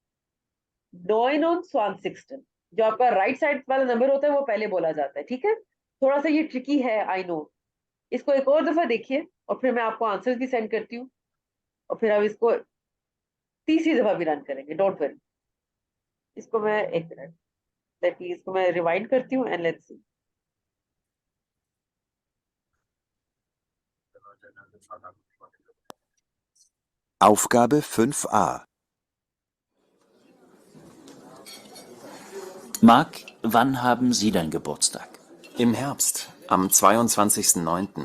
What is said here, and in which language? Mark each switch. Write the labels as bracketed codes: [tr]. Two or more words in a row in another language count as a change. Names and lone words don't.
[hi] 9 जो आपका राइट साइड वाला नंबर होता है वो पहले बोला जाता है। ठीक है, थोड़ा सा ये ट्रिकी है, [en] I know. [hi] इसको एक और दफा देखिए और फिर मैं आपको आंसर्स भी सेंड करती हूँ, और फिर हम इसको तीसरी दफा भी रन करेंगे, [en] don't worry. [hi] इसको मैं एक मिनट, [en] let me, [hi] इसको मैं रिवाइंड करती हूँ [en] and let's see. [de] Aufgabe 5a. Marc, wann haben Sie deinen Geburtstag? Im Herbst, am 22.09.